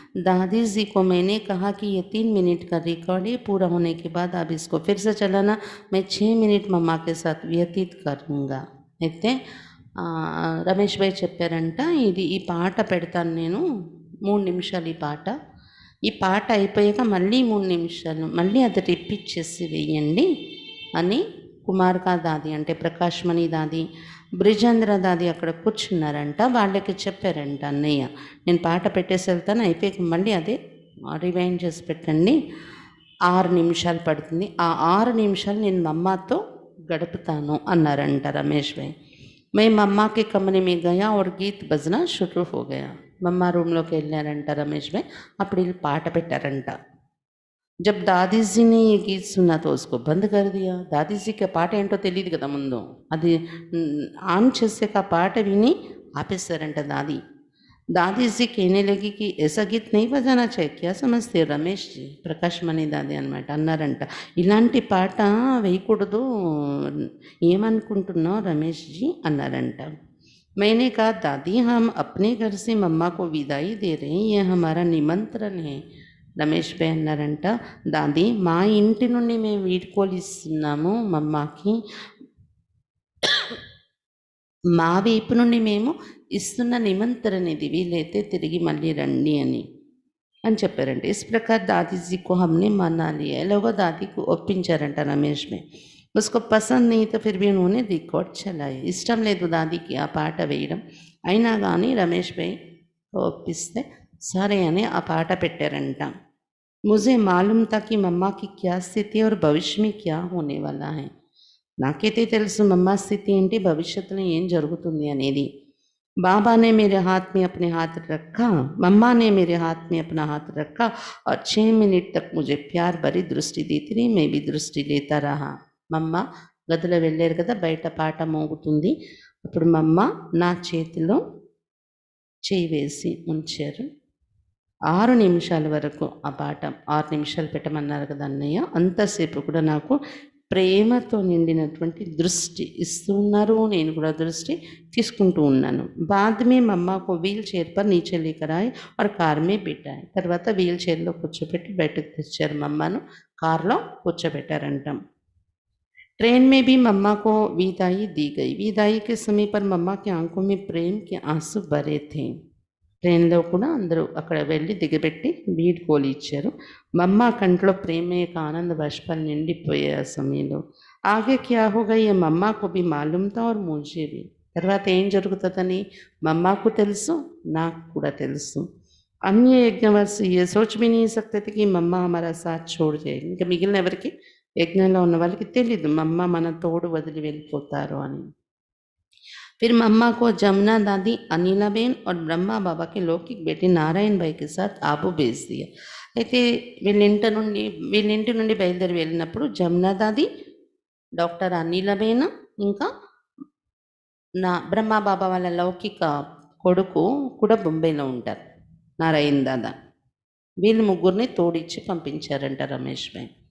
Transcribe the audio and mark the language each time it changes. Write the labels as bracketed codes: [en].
[hi] दादी जी को मैंने कहा कि ये 3 मिनट का रिकॉर्ड है, पूरा होने के बाद आप इसको फिर से चलाना, मैं 6 मिनट मम्मा के साथ व्यतीत करूँगा. [te] అయితే రమేష్ భాయ్ చెప్పారంట, ఈ పాట పెడతాను నేను 3 నిమిషాలు. ఈ పాట అయిపోయాక మళ్ళీ 3 నిమిషాలు మళ్ళీ అది రిపీట్ చేసి వేయండి అని కుమార్కా దాది అంటే ప్రకాష్మణి దాది, బ్రిజేంద్ర దాది అక్కడ కూర్చున్నారంట. వాళ్ళకి చెప్పారంట, అన్నయ్య నేను పాట పెట్టేసి వెళ్తాను, అయిపోయాక మళ్ళీ అదే రివైండ్ చేసి పెట్టండి, 6 నిమిషాలు పడుతుంది, ఆ 6 నిమిషాలు నేను మమ్మాతో గడుపుతాను అన్నారంట రమేష్ భాయ్. [hi] मैं मम्मा के कमरे में गया और गीत बजना शुरू हो गया. [te] मम्मा రూమ్లోకి వెళ్ళారంట రమేష్ భాయ్. అప్పుడు వీళ్ళు పాట పెట్టారంట. [hi] जब दादी जी ने ये गीत सुना तो उसको बंद कर दिया. दादी जी का [te] పాట ఏంటో తెలియదు కదా ముందు, అది ఆన్ చేసాక పాట విని ఆపేశారంట దాది. [hi] दादी जी कहने लगी कि ऐसा गीत नहीं बजाना चाहिए, क्या समझते हो रमेश जी? [te] ప్రకాష్మణి దాది అనమాట అన్నారంట, ఇలాంటి పాట వేయకూడదు, ఏమనుకుంటున్నావు రమేష్ జీ అన్నారంట. [hi] मैंने कहा दादी हम अपने घर से मम्मा को विदाई दे रहे हैं, ये हमारा निमंत्रण है. [te] రమేష్ భాయ్ అన్నారంట, దాది మా ఇంటి నుండి మేము వీడ్కోలు ఇస్తున్నాము మమ్మాకి, మా వైపు నుండి మేము ఇస్తున్న నిమంత్రణ ఇది, వీలైతే తిరిగి మళ్ళీ రండి అని చెప్పారంట. [hi] ఇస్ ప్రకార్ దాదీజీకు హమ్నే మనా లియా. [te] ఎలాగో దాదీకి ఒప్పించారంట రమేష్ భాయ్. [hi] उसको పసంద్ नहीं तो फिर भी उन्होंने रिकॉर्ड चलाए. [te] ఇష్టం లేదు దాదీకి ఆ పాట వేయడం, అయినా కానీ రమేష్ భాయ్ ఒప్పిస్తే సరే అని ఆ పాట పెట్టారంట. [hi] मुझे मालूम था कि मम्मा की क्या स्थिति और भविष्य में क्या होने वाला है. [te] నాకైతే తెలుసు మమ్మ స్థితి ఏంటి, భవిష్యత్తులో ఏం జరుగుతుంది అనేది. [hi] बाबा ने मेरे हाथ में अपने हाथ रखा, मम्मा ने मेरे हाथ में अपना हाथ रखा और 6 मिनट तक मुझे प्यार भरी दृष्टि देती रही, मैं भी दृष्टि लेता रहा. [te] మమ్మ గదిలో వెళ్ళారు కదా, బయట పాట మోగుతుంది, అప్పుడు మమ్మ నా చేతిలో చేయి వేసి ఉంచారు. 6 నిమిషాల వరకు ఆ పాట, 6 నిమిషాలు పెట్టమన్నారు కదా అన్నయ్య, అంతసేపు కూడా నాకు ప్రేమతో నిండినటువంటి దృష్టి ఇస్తూ ఉన్నారు, నేను కూడా దృష్టి తీసుకుంటూ ఉన్నాను. [hi] बाद में मम्मा को व्हील चेयर पर नीचे लेकर आए और कार में बिठाए. [te] తర్వాత వీల్ చైర్లో కూర్చోబెట్టి బయటకు తెచ్చారు, మమ్మను కార్లో కూర్చోబెట్టారంట. [hi] ट्रेन में भी मम्मा को विदाई दी गई. विदाई के समय पर मम्मा की आंखों में प्रेम के आंसू भरे थे. [te] ట్రైన్లో కూడా అందరూ అక్కడ వెళ్ళి దిగబెట్టి వీడ్కోలు ఇచ్చారు. మమ్మ కంట్లో ప్రేమ యొక్క ఆనంద బాష్పాలు నిండిపోయే ఆ సమయంలో. [hi] ఆగే క్యా హోగా ఏ మమ్మాకు భీ మాలూమ్ తా और मुझे भी. [te] తర్వాత ఏం జరుగుతుందని మమ్మాకు తెలుసు, నాకు కూడా తెలుసు. [hi] अन्य यज्ञवश ये सोच भी नहीं सकते थे कि మమ్మ हमारा साथ छोड़ जाएगी. [te] ఇంకా మిగిలిన ఎవరికి, యజ్ఞంలో ఉన్న వాళ్ళకి తెలీదు మమ్మ మన తోడు వదిలి వెళ్ళిపోతారు అని. [hi] फिर मम्मा को जमुना दादी, अनिलाबेन और ब्रह्मा बाबा के लौकिक बेटे नारायण भाई के साथ आबू भेज दिया. [te] అయితే వీళ్ళింటి నుండి బయలుదేరి వెళ్ళినప్పుడు జమునా దాది, డాక్టర్ అనిలబేన్, ఇంకా బ్రహ్మా బాబా వాళ్ళ లౌకిక కొడుకు కూడా బొంబాయిలో ఉంటారు, నారాయణ దాదా, వీళ్ళు ముగ్గురిని తోడిచ్చి పంపించారంట రమేష్ భాయ్.